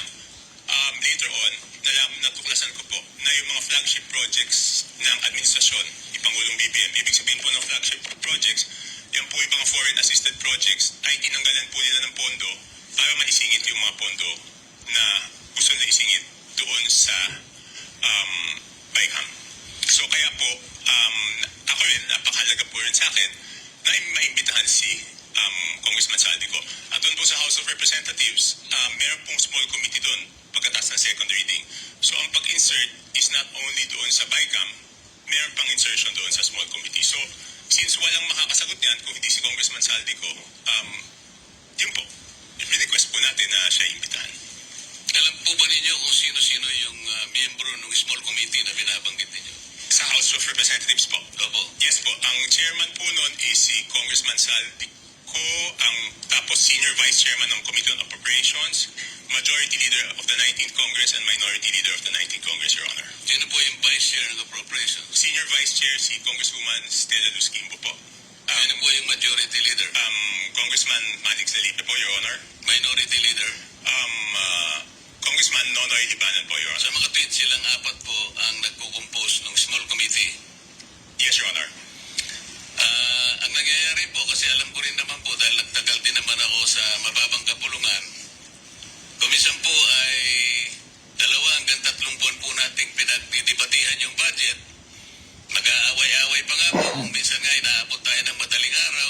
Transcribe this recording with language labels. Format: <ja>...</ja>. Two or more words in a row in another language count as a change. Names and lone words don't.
<en>Later on,</en> <tl>natuklasan ko po na yung mga</tl> <en>flagship projects</en> <tl>ng administrasyon, ni Pangulong BBM, ibig sabihin po ng</tl> <en>flagship projects,</en> <tl>yan po yung mga</tl> <en>foreign assisted projects,</en> <tl>ay tinanggalan po nila ng pondo para maisingit yung mga pondo na gusto na isingit doon sa BICAM. So kaya po, ako rin, napakahalaga po rin sa akin na maimbitahan si Congressman Saldico. At doon po sa House of Representatives, meron pong</tl> <en>small committee</en> <tl>doon pagkatapos ng</tl> <en>second reading.</en> <tl>So ang pag-insert</tl> <en>is not only</en> <tl>doon sa BICAM, meron pang insertion doon sa</tl> <en>small committee.</en> <tl>So since walang makakasagot niyan kung hindi si Congressman Saldico, yun po, i-request po natin na siya imbitahan. Alam po ba ninyo kung sino-sino yung miyembro ng</tl> <en>small committee</en> <tl>na binabanggit ninyo? Sa House of Representatives po. Opo. Yes po. Ang chairman po noon is si Congressman Saldico, tapos</tl> <en>senior vice chairman ng Committee on Appropriations, majority leader of the 19th Congress, and minority leader of the 19th Congress, Your Honor.</en> <tl>Sino po yung</tl> <en>vice chair</en> <tl>ng appropriations?</tl> <en>Senior vice chair si Congresswoman Stella Luz Quimbo po.</en> <tl>Sino po yung</tl> <en>majority leader?</en> <tl>Congressman Manix Felipe po,</tl> <en>Your Honor. Minority leader?</en> <tl>Congressman Nonoy Libanan po,</tl> <en>Your</en> <tl>Sa</tl> <en>Honor.</en> <tl>mga tweets, silang apat po ang nagko-compose ng</tl> <en>small committee. Yes, Your Honor.</en> <tl>Ang nangyayari po, kasi alam ko rin naman po, dahil nagtagal din naman ako sa mababang kapulungan, kumisan po ay 2 hanggang 3 buwan po nating pinagdidebatihan yung budget. Mag-aaway-aaway pa nga po, kung minsan nga inaabot tayo ng madaling araw.</tl>